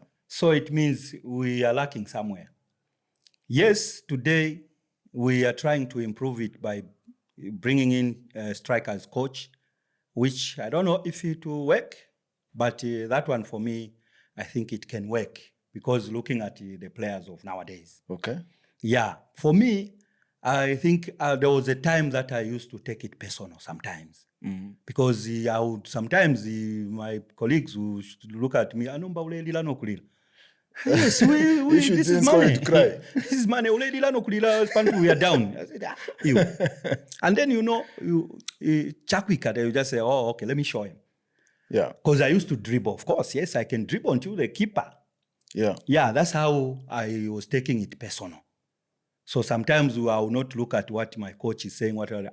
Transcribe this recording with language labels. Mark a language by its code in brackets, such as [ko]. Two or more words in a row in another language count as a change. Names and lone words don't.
[en] So it means we are lacking somewhere. Yes, today we are trying to improve it by bringing in a strikers coach, which I don't know if it will work, but that one for me, I think it can work because looking at the players of nowadays. Okay. Yeah. For me, I think there was a time that I used to take it personal sometimes. Because I would sometimes my colleagues would look at me, [bem] "Anomba ulelila no kulila." [en] Yes, If you this didn't is score, money. you'd cry. This is money. [bem] Ulelila no kulila, [en] we are down. I said, you. And then Chakwika, they just say, "Oh, okay, let me show him." Yeah. Because I used to dribble. Of course, yes, I can dribble until the keeper. Yeah. Yeah, that's how I was taking it personal. So sometimes I will not look at what my coach is saying, whatever.